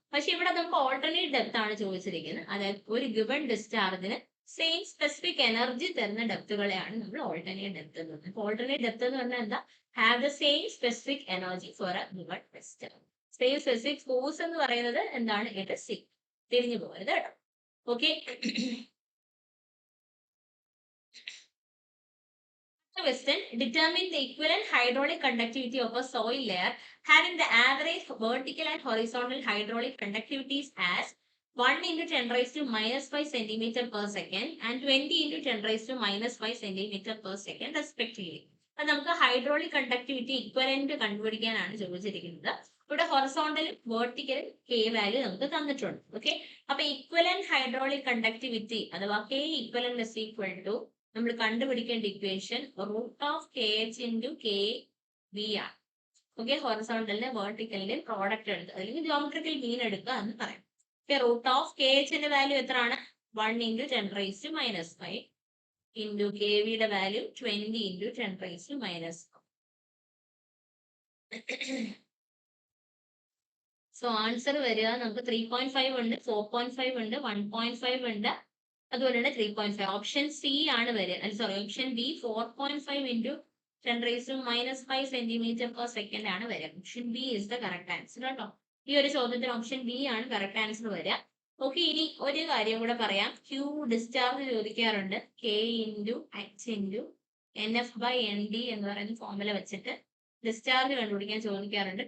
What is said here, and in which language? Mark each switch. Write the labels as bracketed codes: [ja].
[ml] പക്ഷെ ഇവിടെ നമുക്ക് ഓൾട്ടർനേറ്റ് ഡെപ്ത് ആണ് ചോദിച്ചിരിക്കുന്നത്. അതായത് ഒരു ഗിവൺ ഡിസ്ചാർജിന് സെയിം സ്പെസിഫിക് എനർജി തരുന്ന ഡെപ്തുകളെയാണ് നമ്മൾ ഓൾട്ടർനേറ്റ് ഡെപ്ത് എന്ന് പറയുന്നത്. [en] alternate depth [ml] എന്ന് പറഞ്ഞാൽ എന്താ? [en] Have the same specific energy for a given discharge. [ml] Same specific force എന്ന് പറയുന്നത് എന്താണ്? ഇത് സി. തിരിഞ്ഞു പോകരുത് കേട്ടോ. [en] Okay, question, determine the equivalent hydraulic conductivity of a soil layer having the average vertical and horizontal hydraulic conductivities as 1 into 10 raised to minus 5 centimeter per second and 20 into 10 raised to minus 5 centimeter per second respectively. [ml] അപ്പൊ നമുക്ക് hydraulic conductivity equivalent കണ്ടുപിടിക്കാനാണ് ചോദിച്ചിരിക്കുന്നത്. ഇവിടെ ഹൊറിസോണ്ടലും വെർട്ടിക്കലും K value നമുക്ക് തന്നിട്ടുണ്ട്. Okay, അപ്പൊ equivalent hydraulic conductivity അഥവാ K equivalent [en] is equal to [ml] നമ്മൾ കണ്ടുപിടിക്കേണ്ട equation [en] root of K H into K V [ml] ആണ്. ഓക്കെ, ഹൊറിസോണ്ടലിന്റെ വെർട്ടിക്കലിന്റെ പ്രോഡക്റ്റ് എടുക്കുക അല്ലെങ്കിൽ ജോമെട്രിക്കൽ മീൻ എടുക്കുക എന്ന് പറയാം. റൂട്ട് ഓഫ് കെ എച്ചിന്റെ വാല്യൂ എത്രയാണ്? [en] 1 into 10 raised to minus 5 into [ml] K വിയുടെ value [en] 20 into 10 raised to minus 4. [ml] So answer വരിക നമുക്ക് 3.5 ഉണ്ട്, 4.5 ഉണ്ട്, 1.5 ഉണ്ട്, അതുപോലെ തന്നെ 3.5. ഓപ്ഷൻ സി ആണ് വരിക. Sorry, option B [en] 4.5 into 10 raised to minus 5 centimeter per second [ml] ആണ് വരിക. [en] option B is the correct answer [ml] കേട്ടോ. ഈ ഒരു ചോദ്യത്തിന് ഓപ്ഷൻ ബി ആണ് കറക്റ്റ് ആൻസർ വരിക. ഓക്കെ, ഇനി ഒരു കാര്യം കൂടെ പറയാം. ക്യൂ ഡിസ്ചാർജ് ചോദിക്കാറുണ്ട്. K into H into N F by N D എന്ന് പറയുന്ന ഫോർമുല വെച്ചിട്ട് ഡിസ്ചാർജ് കണ്ടുപിടിക്കാൻ ചോദിക്കാറുണ്ട്.